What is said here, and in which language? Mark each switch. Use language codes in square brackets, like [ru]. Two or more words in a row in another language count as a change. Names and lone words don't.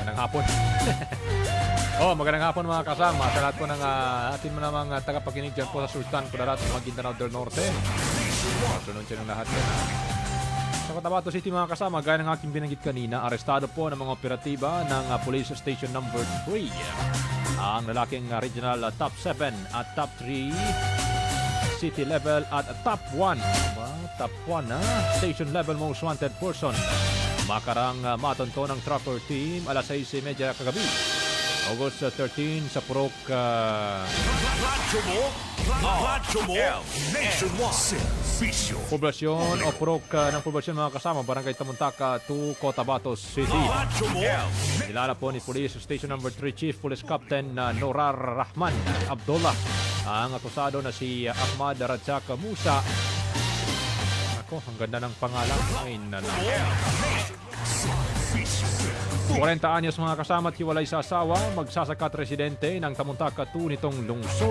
[tl] Magandang hapon mga kasama. Sa lahat po ng atin mo namang tagapakinig dyan po sa Sultan, Kudarat, Maguindanao del Norte. Sunod siya ng lahat yan. Sa Sa Cotabato City mga kasama, gaya ng aking binanggit kanina, arestado po ng mga operatiba ng Police Station number 3. Ang lalaking regional top 7 at top 3, [en] city level [tl] at top 1. [en] Top 1 station level most wanted person. [tl] Makarang matonto ng [en] trapper team [tl] alas 6:30 kagabi. August 13 sa Purok Radyo mo, nationwide. Servisyo. poblasyon o Purok ng poblasyon mga kasama, Barangay Tamuntaka 2, Cotabato City. Radyo mo, Nilala po ni Police Station number 3 Chief Police Captain Norar Rahman Abdullah ang akusado na si Ahmad Rajak Musa. Ako, ang ganda ng pangalan. Ay, nalang. 40 anyos mga kasama at hiwalay sa asawa, magsasaka at residente ng Tamuntaka 2 nitong lungsod.